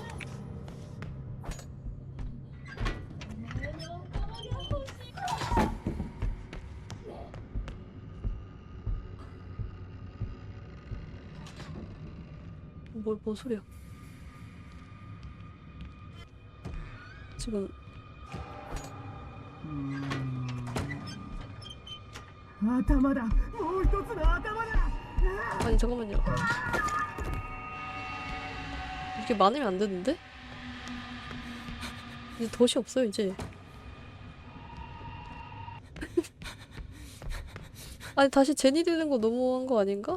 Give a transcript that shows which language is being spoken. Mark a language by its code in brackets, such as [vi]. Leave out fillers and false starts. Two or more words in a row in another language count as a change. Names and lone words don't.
[ko] 뭔 소리야? 지금 [ja] 頭だ、もう一つの頭だ。 [ko] 아니 잠깐만요. 이게 많으면 안 되는데? 이제 덫이 없어요 이제. 아니 다시 젠이 되는 거 너무한 거 아닌가?